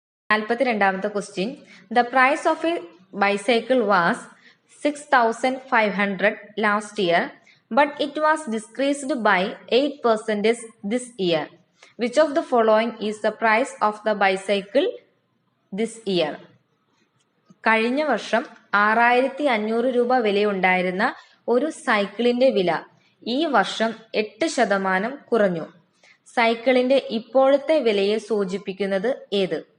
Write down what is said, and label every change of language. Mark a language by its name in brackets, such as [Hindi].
[English] 42ാമത്തെ question. The price of a bicycle was 6,500 last year, but it was decreased by 8% this year. Which of the following is the price of the bicycle this year? [Malayalam] കഴിഞ്ഞ വർഷം 6,500 രൂപ വിലയുണ്ടായിരുന്ന ഒരു സൈക്കിളിന്റെ വില ഈ വർഷം 8% കുറഞ്ഞു. സൈക്കിളിന്റെ ഇപ്പോഴത്തെ വിലയെ സൂചിപ്പിക്കുന്നത് ഏത്?